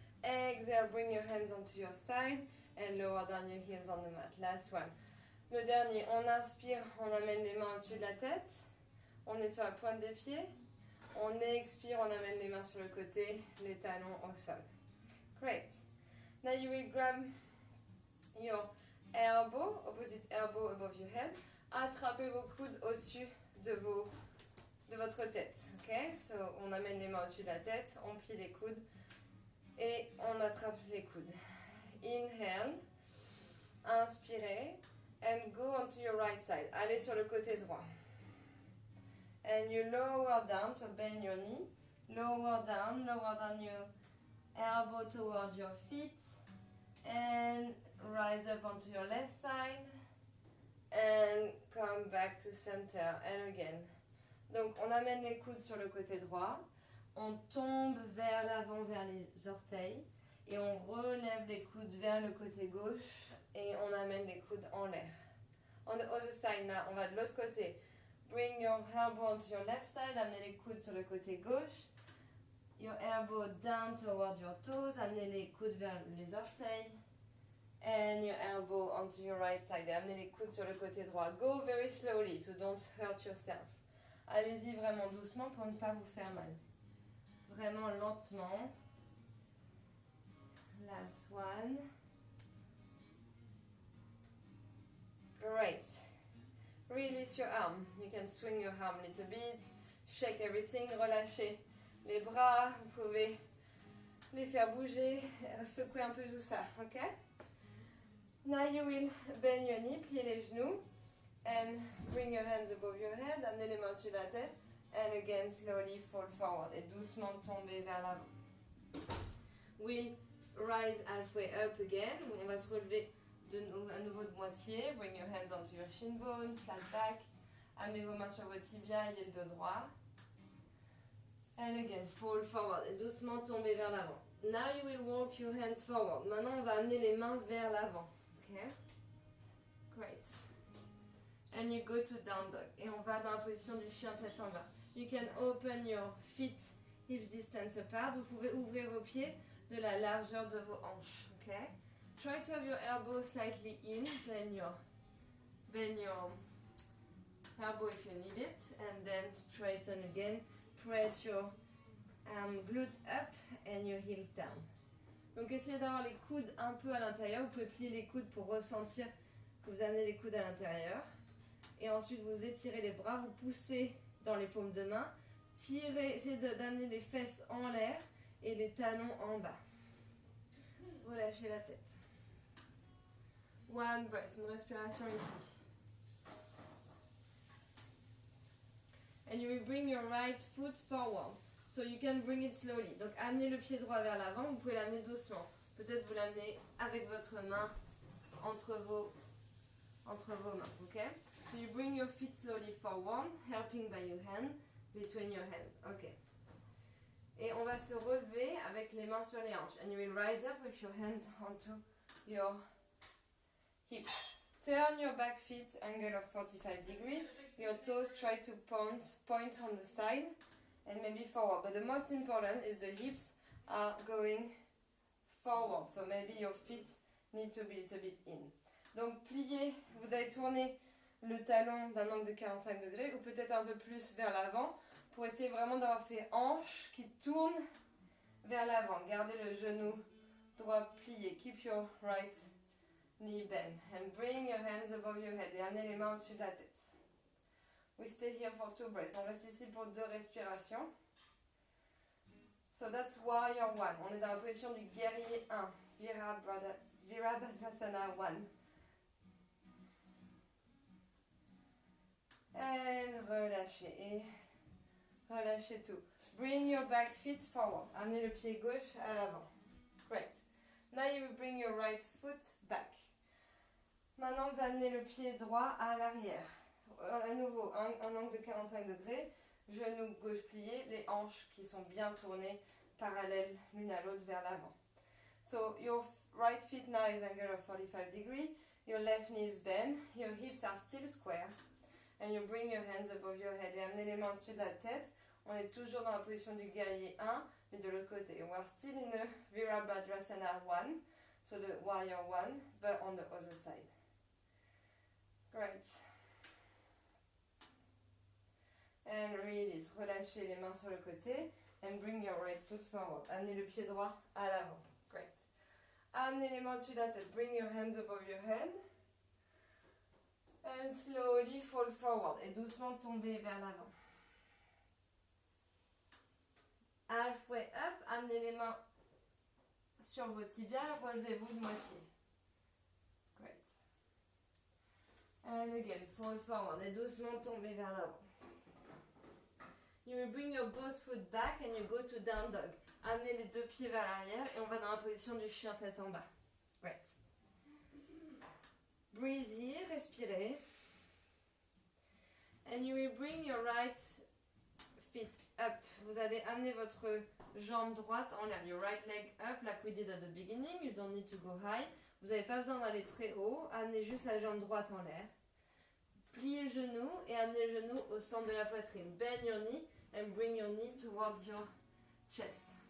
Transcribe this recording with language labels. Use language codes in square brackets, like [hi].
[en] Exhale, bring your hands onto your side and lower down your heels on the mat. Last one. [fr] Le dernier, on inspire, on amène les mains au-dessus de la tête. On est sur la pointe des pieds. On expire, on amène les mains sur le côté, les talons au sol. [en] Great. Now you will grab your elbow, opposite elbow above your head. [fr] Attrapez vos coudes au-dessus de votre tête. Okay? So, on amène les mains au-dessus de la tête, on plie les coudes et on attrape les coudes. [en] Inhale, [fr] inspirez, [en] and go onto your right side. [fr] Allez sur le côté droit. [en] And you lower down, so bend your knee. Lower down your elbow towards your feet. And rise up onto your left side. And come back to center. And again. [fr] Donc, on amène les coudes sur le côté droit. On tombe vers l'avant, vers les orteils. Et on relève les coudes vers le côté gauche. Et on amène les coudes en l'air. [en] On the other side now, [fr] on va de l'autre côté. [en] Bring your elbow onto your left side. [fr] Amenez les coudes sur le côté gauche. [en] Your elbow down toward your toes. [fr] Amenez les coudes vers les orteils. [en] And your elbow onto your right side. [fr] Et amenez les coudes sur le côté droit. [en] Go very slowly, so don't hurt yourself. [fr] Allez-y vraiment doucement pour ne pas vous faire mal. Vraiment lentement. [en] Last one. Great. Release your arm. You can swing your arm a little bit. Shake everything. [fr] Relâchez les bras. Vous pouvez les faire bouger. Secouer un peu tout ça. Ok? [en] Now you will bend your knee. [fr] Pliez les genoux. [en] And bring your hands above your head. [fr] Amenez les mains au-dessus de la tête. [en] And again, slowly fall forward. [fr] Et doucement tomber vers l'avant. [en] We'll rise halfway up again. [fr] On va se relever à nouveau de moitié. [en] Bring your hands onto your shin bone, flat back. [fr] Amenez vos mains sur vos tibias et le dos droit. [en] And again, fall forward. [fr] Et doucement tomber vers l'avant. [en] Now you will walk your hands forward. [fr] Maintenant, on va amener les mains vers l'avant. [en] Okay? Great. and you go to down dog. [fr] Et on va dans la position du chien tête en bas. [en] You can open your feet hips distance apart. [fr] Vous pouvez ouvrir vos pieds de la largeur de vos hanches. [en] Okay? Try to have your elbow slightly in. Bend your elbow if you need it, and then straighten again. Press your glute up and your heels down. [fr] Donc essayez d'avoir les coudes un peu à l'intérieur. Vous pouvez plier les coudes pour ressentir que vous amenez les coudes à l'intérieur. Et ensuite vous étirez les bras, vous poussez dans les paumes de main. Tirez, essayez d'amener les fesses en l'air et les talons en bas. Relâchez la tête. [en] One breath, [fr] une respiration ici. [en] And you will bring your right foot forward. So you can bring it slowly. [fr] Donc amenez le pied droit vers l'avant, vous pouvez l'amener doucement. Peut-être vous l'amenez avec votre main entre vos mains, ok? [en] So you bring your feet slowly forward, helping by your hand, between your hands, ok? [fr] Et on va se relever avec les mains sur les hanches. [en] And you will rise up with your hands onto your hips. Turn your back feet angle of 45 degrees. Your toes try to point on the side and maybe forward. But the most important is the hips are going forward. So maybe your feet need to be a little bit in. [fr] Donc pliez, vous allez tourner le talon d'un angle de 45 degrés ou peut-être un peu plus vers l'avant pour essayer vraiment d'avoir ces hanches qui tournent vers l'avant. Gardez le genou droit plié. [en] Keep your right knee bent and bring your hands above your head [fr] et amenez les mains au-dessus de la tête. [en] We stay here for 2 breaths. [fr] On reste ici pour 2 respirations. [en] So that's warrior 1. [fr] On est dans la position du guerrier 1. Virabhadrasana 1. Et relâchez. Et relâchez tout. [en] Bring your back feet forward. [fr] Amenez le pied gauche à l'avant. [en] Great. Now you will bring your right foot back. [fr] Maintenant, vous amenez le pied droit à l'arrière. À nouveau, un angle de 45 degrés, genou gauche plié, les hanches qui sont bien tournées parallèles l'une à l'autre vers l'avant. [en] So your right feet now is angle of 45 degrees, your left knee is bent, your hips are still square, and you bring your hands above your head. [fr] Et amenez les mains au-dessus de la tête. On est toujours dans la position du guerrier 1, mais de l'autre côté. [en] We are still in the Virabhadrasana 1, so the warrior 1, but on the other side. Great. And release. [fr] Relâchez les mains sur le côté. [en] And bring your right foot forward. [fr] Amenez le pied droit à l'avant. [en] Great. [fr] Amenez les mains au-dessus de la tête. [en] Bring your hands above your head. And slowly fall forward. [fr] Et doucement tomber vers l'avant. [en] Halfway up. [fr] Amenez les mains sur vos tibias. Relevez-vous de moitié. [en] Great. And again, fall forward. [fr] Et doucement tomber vers l'avant. [en] You will bring your both foot back and you go to down dog. [fr] Amenez les 2 pieds vers l'arrière et on va dans la position du chien tête en bas. [en] Great. Breathe here, [fr] respirez. [en] And you will bring your right feet up. [fr] Vous allez amener votre jambe droite en l'air. [en] Your right leg up like we did at the beginning. You don't need to go high. [fr] Vous n'avez pas besoin d'aller très haut. Amenez juste la jambe droite en l'air. Pliez le genou et amenez le genou au centre de la poitrine. [en] Bend your knee and bring your knee towards your chest.